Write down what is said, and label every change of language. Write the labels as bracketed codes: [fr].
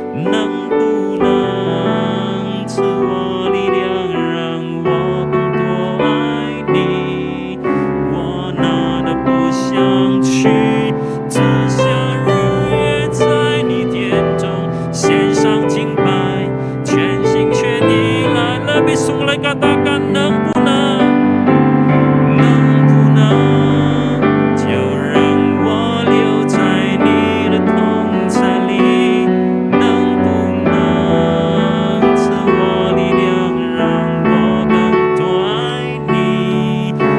[zh] 能不能赐我力量，让我更多爱你？我哪都不想去，只想日夜在你殿中献上敬拜，全心全意来。 [id] Lebih sungguh lagi katakan, [zh] 能不能？能不能就让我留在你的同在里？能不能赐我力量，让我更多爱你？